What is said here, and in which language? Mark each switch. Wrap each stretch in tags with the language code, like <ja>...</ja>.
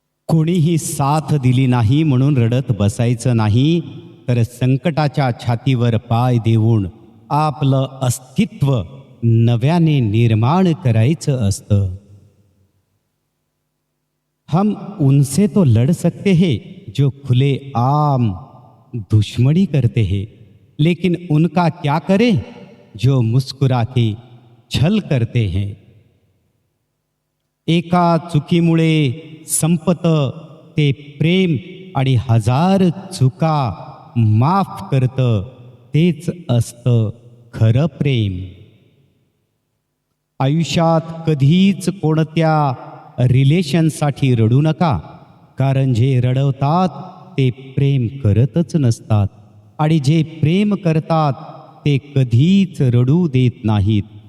<mr>कोणीही साथ दिली नाही म्हणून रडत बसायचं नाही, तर संकटाच्या छातीवर पाय देऊन आपलं अस्तित्व नव्याने निर्माण करायचं असतं.</mr> <hi>हम उनसे तो लड़ सकते हैं जो खुले आम दुश्मनी करते हैं, लेकिन उनका क्या करें जो मुस्कुरा के छल करते हैं.</hi> <mr>एका चुकीमुळे संपतं ते प्रेम आणि हजार चुका माफ करतं तेच असतं खरं प्रेम. आयुष्यात कधीच कोणत्या रिलेशनसाठी रडू नका, कारण जे रडवतात ते प्रेम करतच नसतात आणि जे प्रेम करतात ते कधीच रडू देत नाहीत.</mr>